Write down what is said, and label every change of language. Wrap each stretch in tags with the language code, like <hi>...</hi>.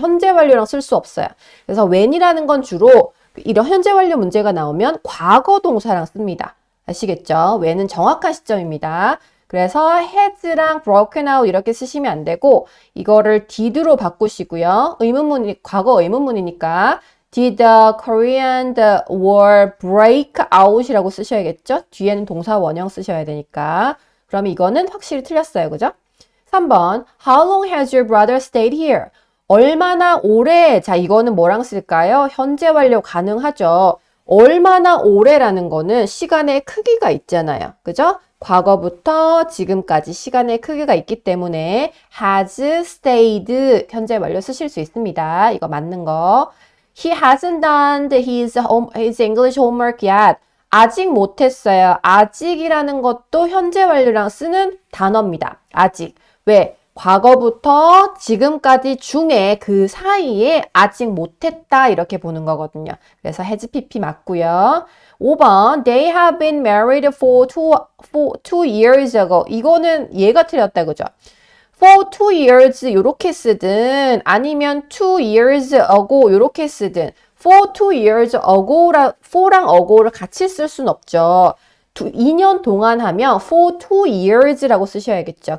<ko>현재 완료랑 쓸 수 없어요. 그래서 when이라는 건 주로 이런 현재 완료 문제가 나오면 과거 동사랑 씁니다. 아시겠죠? when은 정확한 시점입니다. 그래서 has랑</ko> <en>broken out</en> <ko>이렇게 쓰시면 안 되고 이거를 did로 바꾸시고요. 과거 의문문이니까</ko> <en>did the Korean war break out</en> <ko>이라고 쓰셔야겠죠? 뒤에는 동사 원형 쓰셔야 되니까. 그러면 이거는 확실히 틀렸어요. 그죠? 3번</ko> <en>How long has your brother stayed here?</en> <ko>얼마나 오래, 자 이거는 뭐랑 쓸까요? 현재 완료 가능하죠. 얼마나 오래라는 거는 시간의 크기가 있잖아요. 그죠? 과거부터 지금까지 시간의 크기가 있기 때문에</ko> <en>has stayed</en> <ko>현재 완료 쓰실 수 있습니다. 이거 맞는 거.</ko> <en>He hasn't done his English homework yet.</en> <ko>아직 못했어요. 아직이라는 것도 현재 완료랑 쓰는 단어입니다. 아직. 왜? 과거부터 지금까지 중에 그 사이에 아직 못했다 이렇게 보는 거거든요. 그래서 has pp 맞고요. 5번</ko> <en>They have been married for two years ago.</en> <ko>이거는 얘가 틀렸다 그죠?</ko> <en>For 2 years</en> <ko>이렇게 쓰든 아니면</ko> <en>2 years ago</en> <ko>이렇게 쓰든 for 2 years for랑 ago를 같이 쓸 수는 없죠. 2년 동안 하면</ko> <en>for 2 years</en> <ko>라고 쓰셔야겠죠.</ko>